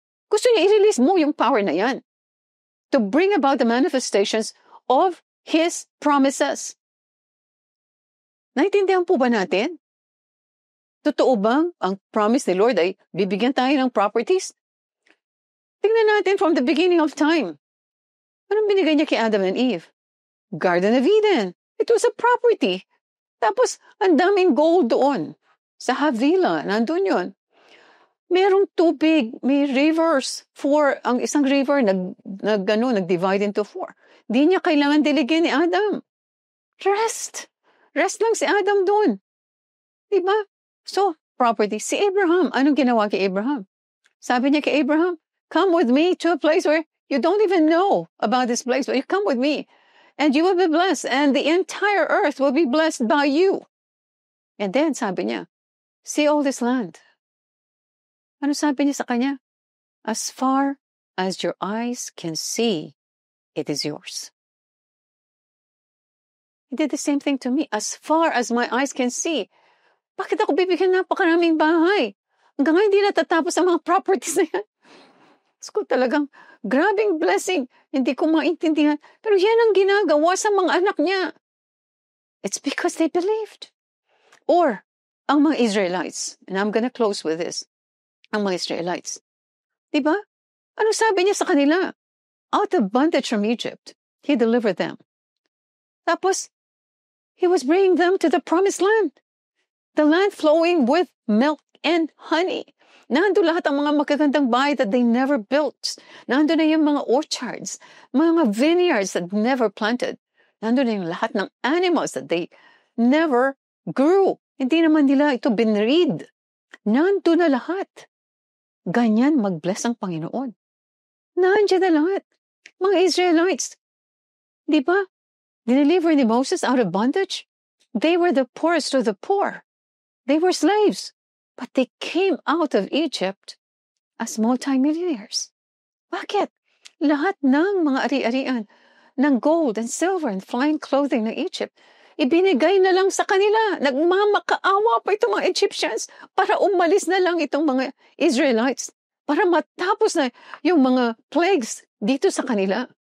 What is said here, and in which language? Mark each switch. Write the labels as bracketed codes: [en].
[tl] Gusto niya i-release mo yung power na yan [en] to bring about the manifestations of His promises. [tl] Naintindihan po ba natin? Totoo bang ang promise ni Lord ay bibigyan tayo ng properties? Tingnan natin from the beginning of time. Anong binigay niya kay Adam and Eve? Garden of Eden. [en] It was a property. [tl] Tapos, ang daming gold doon. Sa Havilah, nandun yun. Merong tubig, may rivers. Ang isang river, nag-divide into 4. Di niya kailangan diligin ni Adam. Rest. Rest lang si Adam doon. Diba? So, property. Si Abraham, anong ginawa kay Abraham? [en] Sabi niya kay Abraham, come with me to a place where you don't even know about this place, but you come with me, and you will be blessed, and the entire earth will be blessed by you. And then, [tl] sabi niya, see all this land. Ano sabi niya sa kanya? [en] As far as your eyes can see, it is yours. He did the same thing to me. As far as my eyes can see. [tl] Bakit ako bibigyan napakaraming bahay? Hanggang ngayon hindi natatapos ang mga properties na yan. So, talagang grabing blessing. Hindi ko maintindihan. Pero yan ang ginagawa sa mga anak niya. [en] It's because they believed. Or, [tl] ang mga Israelites, [en] and I'm gonna close with this, ang mga Israelites. [tl] Diba? Ano sabi niya sa kanila? [en] Out of bondage from Egypt, He delivered them. [tl] Tapos, [en] He was bringing them to the promised land. The land flowing with milk and honey. [tl] Nandun lahat ang mga magagandang bahay [en] that they never built. [tl] Nandun na yung mga orchards, mga vineyards that never planted. Nandun na yung lahat ng animals that they never grew. Hindi naman nila ito binreed. Nandun na lahat. Ganyan mag-bless ang Panginoon. Nandiyan na lahat. Mga Israelites. Di ba? Dineliver ni Moses out of bondage. [en] They were the poorest of the poor. They were slaves. But they came out of Egypt as multimillionaires. [tl] Bakit? Lahat ng mga ari-arian ng gold and silver and fine clothing ng Egypt, ibinigay na lang sa kanila. Nagmamakaawa pa itong mga Egyptians para umalis na lang itong mga Israelites. Para matapos na yung mga plagues dito sa kanila.